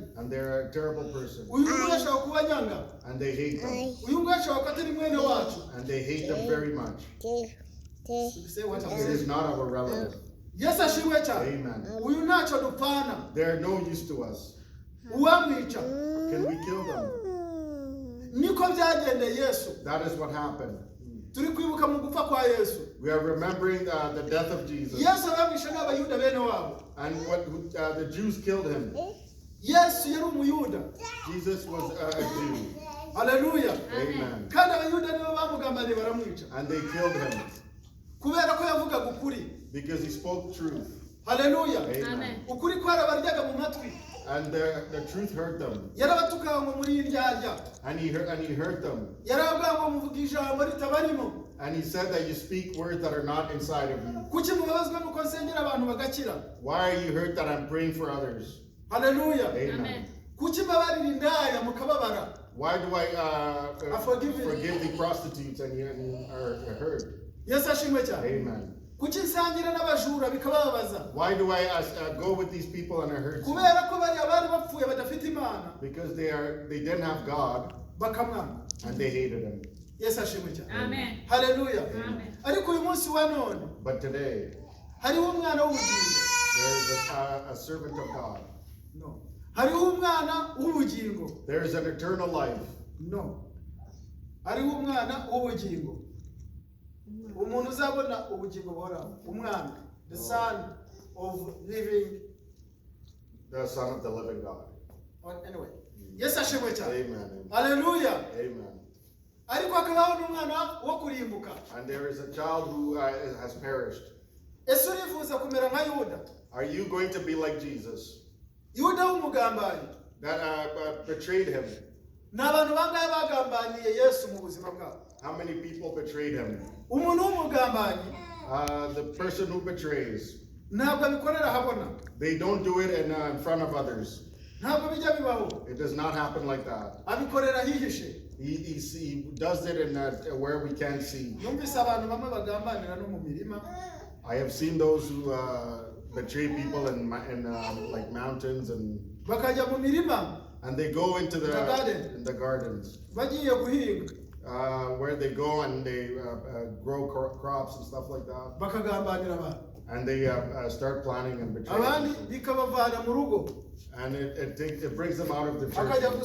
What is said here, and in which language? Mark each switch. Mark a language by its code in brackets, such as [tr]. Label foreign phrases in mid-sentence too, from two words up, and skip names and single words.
[en] and they're a terrible person, [rw] uyu nguyu ashobora kuba nyanga, [en] and they hate them, [rw] uyu nguyu ashobora kuba atari mwene wacu. [en] and they hate them very much. Say what I'm It saying. is not our relative. [rw] Yesu ashimwe cyane. Amen. Uyu ntacyo dupfana, [en] They're no use to us. [rw] uwamwica. [en] Can we kill them? [rw] Niko byagendeye Yesu. [en] That is what happened. [rw] Turi kwibuka mu gupfa kwa Yesu. [en] We are remembering the death of Jesus. [rw] Yesu abamwishe n'abayuda bene wabo. [en] And what the Jews killed him. [rw] Yesu yari umuyuda. [en] Jesus was a Jew. [rw] Haleluya. Amen. Kandi abayuda nibo bamugambaniye baramwica. [en] And they killed him [rw] Kubera ko yavugaga ukuri. [en] because he spoke truth. [rw] Haleluya. Amen. Ukuri kwarabaryaga mu matwi. [en] And the truth hurt them. [rw] Yarabatukaga ngo muri iryarya. [en] And he hurt them. [rw] Yaravuga ngo muvuga ijambo ritabarimo. [en] And he said that you speak words that are not inside of you. [rw] Kuki mubabazwa nuko nsengera abantu bagakira? [en] Why are you hurt that I'm praying for others? [rw] Haleluya. Amen. Kuki mbabarira indaya mukababara? [en] Why do I forgive forgive the prostitutes and you are hurt? [rw] Yesu ashimwe cyane. Amen. Kuki nsangira n'abajura bikababaza? [en] Why do I go with these people and I hurt you? [rw] Kubera ko bari abari bapfuye badafite Imana. [en] Because they didn't have God [rw] Bakamwanga. [en] and they hated him. [rw] Yesu ashimwe cyane. Amen. Haleluya. Amen. Ariko uyu munsi wa none [en] But today [rw] hariho umwana w'ubugingo. [en] there is a servant of God. No. [rw] Hariho umwana w'ubugingo. [en] There is an eternal life. No. [rw] Hariho umwana w'ubugingo. Umuntu uzabona ubugingo buhoraho. Umwana. [en] The son of living. The Son of the living God. Anyway. [rw] Yesu ashimwe cyane. Amen. Haleluya. Amen. Ariko hakabaho n'umwana wo kurimbuka. [en] And there is a child who has perished. [rw] Ese urifuza kumera nka Yuda? [en] Are you going to be like Jesus? [rw] Yuda w'umugambanyi. [en] That betrayed him. [rw] Ni abantu bangahe bagambaniye Yesu mu buzima bwabo? [en] How many people betrayed him? [rw] Umuntu w'umugambanyi [en] The person who betrays. [rw] ntabwo abikorera habona. [en] They don't do it in front of others. [rw] Ntabwo bijya bibaho. [en] It does not happen like that. [rw] Abikorera hihishe. [en] He does it in where we can't see. [rw] Numvise abantu bamwe bagambanira no mu mirima. [en] I have seen those who betray people in like mountains [rw] Bakajya mu mirima. [en] and they go into the garden. in the gardens [rw] Bagiye guhinga. [en] where they go and they grow crops and stuff like that. [rw] Bakagambanira abantu. [en] And they start planning and betraying [rw] Abandi [en] people. [rw] bikabavana mu rugo. [en] And it brings them out of the